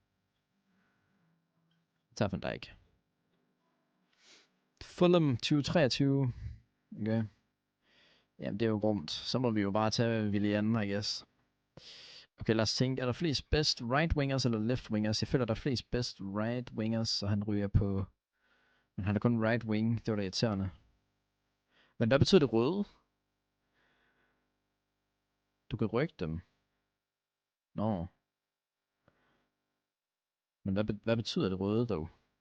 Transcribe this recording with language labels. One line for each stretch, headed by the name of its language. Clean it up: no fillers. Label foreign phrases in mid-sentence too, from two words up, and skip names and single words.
Danish: Jeg tager Van Dijk. Fulham 2023. Okay. Jamen, det er jo rumt. Så må vi jo bare tage Willian,
English: I guess.
Danish: Okay, lad os tænke. Er der flest
English: best right wingers
Danish: eller
English: left wingers?
Danish: Jeg føler, der er flest
English: best right wingers,
Danish: så han ryger på... Men han er kun
English: right wing.
Danish: Det var da irriterende. Men hvad betyder det røde? Du kan rykke dem. Nå. Men hvad betyder det røde, dog?